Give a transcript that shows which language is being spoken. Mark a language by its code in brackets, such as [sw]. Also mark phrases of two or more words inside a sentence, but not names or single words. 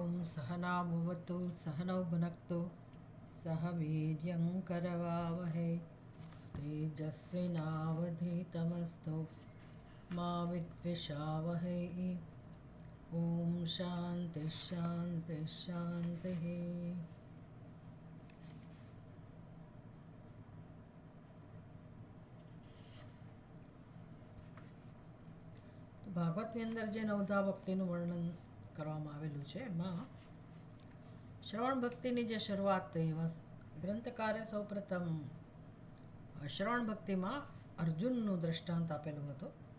[sa] सहना भुवतु सहनौ भुनक्तु सह वीर्यं करवावहै तेजस्विनावधीतमस्तु मा विद्विषावहै। ओम शांति शांति शांति। [gu] તો ભાગવતની અંદર જે નવધા ભક્તિનું વર્ણન કરવામાં આવેલું છે એમાં શ્રવણ ભક્તિની જે શરૂઆત થઈ એમાં ગ્રંથકારે સૌપ્રથમ શ્રવણ ભક્તિમાં અર્જુનનું દ્રષ્ટાંત આપેલું હતું.